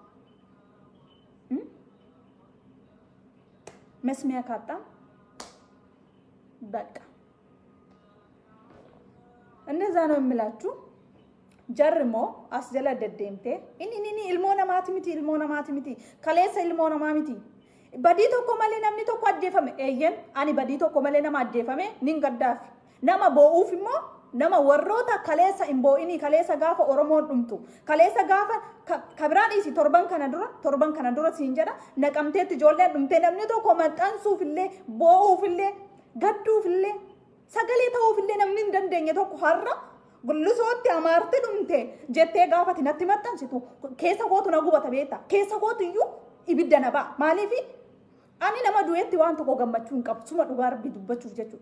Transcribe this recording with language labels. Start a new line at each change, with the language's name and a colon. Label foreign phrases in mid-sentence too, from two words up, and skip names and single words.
Amharic: መስሚያ ካጣ በቃ እነዛ ነው የምላችሁ
Oromo: ጀርሞ አስጀላ ደደምቴ ኢኒ ኢልሞና ማትሚቲ ከሌሰ ኢልሞና ማሚቲ በዲቶ ኮመሌ ነምኒ ቶኮ አጀፈመ ኤየን አኒ በዲቶ ኮመሌ ነማ አጀፈመ ኒንገዳፍ ነማ ቦኡፍሞ nama warroota kaleessa imbo'ini kaleessa gaafa oromoon dhumtu kaleessa gaafa kabiraan isi torban kana dura siin jedha naqamteetti ijoolleen dhumtee namni tokko maxxansuufillee boo'uufillee gadduufillee sagalee ta'uufillee namni hin dandeenye tokko har'a gullusootti amaarte dhumte jettee gaafati natti maxxansitu keessa kootu na gubata beekta keessa kootu iyyuu ibidda na ba'a maaliif ani nama du'eetti waan tokko gammachuu hin qabu suma dhugaa rabbii dubbachuuf jechuudha.